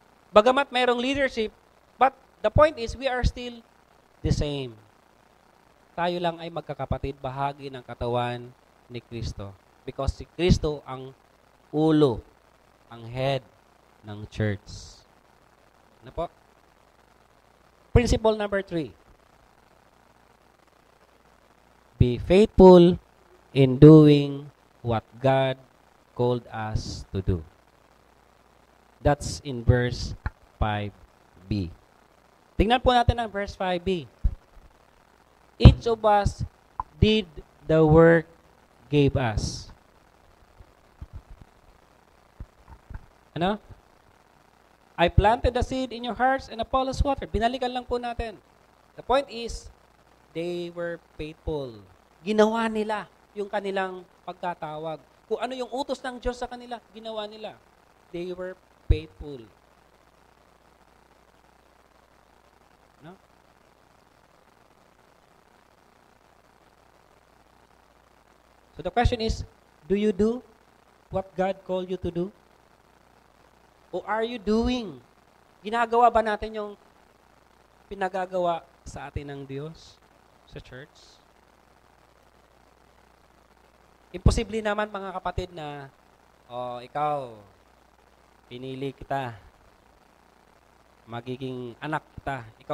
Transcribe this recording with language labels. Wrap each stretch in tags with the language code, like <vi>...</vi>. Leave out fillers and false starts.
<tl>Bagamat mayroong leadership,</tl> <en>but the point is we are still the same.</en> <tl>Tayo lang ay magkakapatid, bahagi ng katawan ni Kristo. Because si Kristo ang ulo, ang head ng church. Ano po? Principle number 3.</tl> <en>Be faithful in doing what God called us to do. That's in verse 5b.</en> <tl>Tingnan po natin ang verse 5b.</tl> <en>Each of us did the work gave us.</en> <tl>Ano?</tl> <en>I planted the seed in your hearts and Apollos watered.</en> <tl>Binalikan lang po natin.</tl> <en>The point is, they were faithful.</en> <tl>Ginawa nila yung kanilang pagkatawag. Kung ano yung utos ng Diyos sa kanila, ginawa nila.</tl> <en>They were faithful. No? So the question is, do you do what God called you to do? O are you doing?</en> <tl>Ginagawa ba natin yung pinagagawa sa atin ng Diyos sa church? Imposible naman mga kapatid na, ikaw, pinili kita, magiging anak kita.</tl>